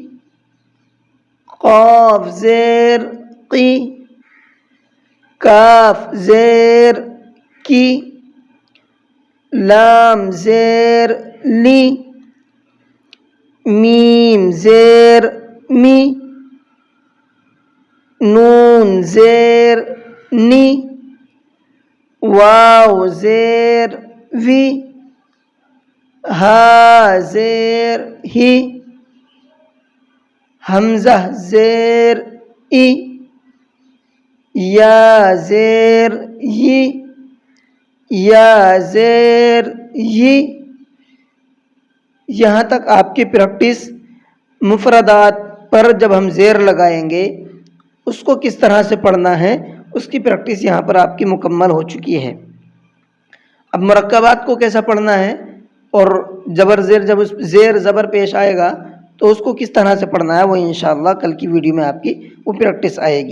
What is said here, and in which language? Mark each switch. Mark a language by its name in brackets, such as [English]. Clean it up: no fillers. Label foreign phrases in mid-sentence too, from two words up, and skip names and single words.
[Urdu] قاف زیر قی، کاف زیر کی، لام زیر لی، میم زیر می، نون زیر نی، واو زیر وی، ہا زیر ہی، حمزہ زیر ای، یا زیر یی، یا زیر یی۔ یہاں تک آپ کی پریکٹس مفردات پر جب ہم زیر لگائیں گے اس کو کس طرح سے پڑھنا ہے اس کی پریکٹس یہاں پر آپ کی مکمل ہو چکی ہے۔ اب مرکبات کو کیسا پڑھنا ہے اور زبر زیر، جب زیر زبر پیش آئے گا تو اس کو کس طرح سے پڑھنا ہے وہ [Arabic] انشاءاللہ [Urdu] کل کی ویڈیو میں آپ کی وہ پریکٹس آئے گی۔